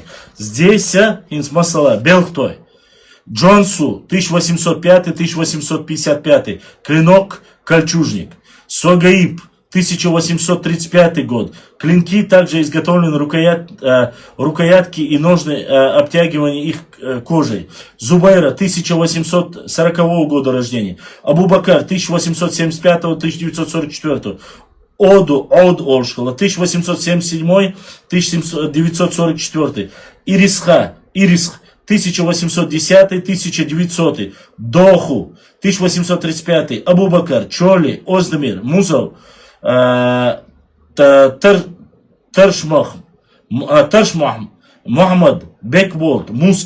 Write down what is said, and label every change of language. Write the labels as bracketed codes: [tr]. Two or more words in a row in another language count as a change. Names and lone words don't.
[ru] Здесь инсмасала Белхтой, Джонсу 1805-1855, клинок кольчужник, Согаиб 1835 год. Клинки также изготовлены рукоятки и ножны обтягивания их кожей. Зубайра 1840 года рождения. Абу-Бакар 1875-1944. Од Оршхала, 1877-1944. Ирисх, 1810-1900. Доху, 1835. Абу-Бакар, Чоли, Оздемир, Музов, Таршмах, Мухаммад, Бекболт, Муск,